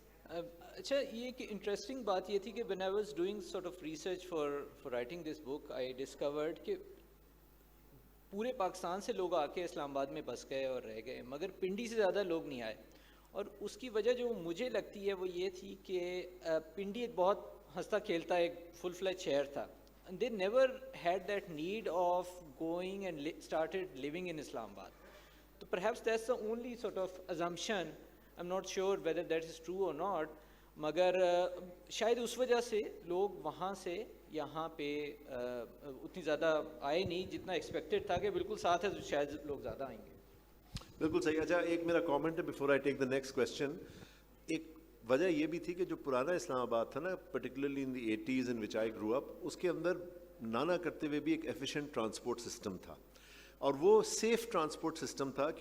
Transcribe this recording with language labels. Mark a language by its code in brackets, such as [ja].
[ur] اچھا, یہ ایک انٹرسٹنگ بات یہ تھی کہ [en] when I was doing sort of research for writing this book, I discovered [ur] کہ پورے پاکستان سے لوگ آ کے اسلام آباد میں بس گئے اور رہ گئے, مگر پنڈی سے زیادہ لوگ نہیں آئے. اور اس کی وجہ جو مجھے لگتی ہے وہ یہ تھی کہ پنڈی ایک بہت ہنستا کھیلتا ایک فل فلیج شہر تھا. [en] They never had that need of going and started living in Islamabad. So perhaps that's the only sort of assumption. I'm not sure whether that is true or not. [ur] مگر شاید اس وجہ سے لوگ وہاں سے یہاں پہ اتنی زیادہ آئے نہیں جتنا ایکسپیکٹڈ تھا کہ بالکل ساتھ ہے تو شاید لوگ زیادہ آئیں گے. بالکل صحیح. اچھا, ایک میرا کامنٹ ہے [en] Before I take the next question. [ur] ایک وجہ یہ بھی تھی کہ جو پرانا اسلام آباد تھا نا, [en] particularly in the 80s in which I grow up, [ur] اس کے اندر نانا کرتے ہوئے بھی ایک ایفیشینٹ ٹرانسپورٹ سسٹم تھا, اور وہ سیف ٹرانسپورٹ سسٹم تھا.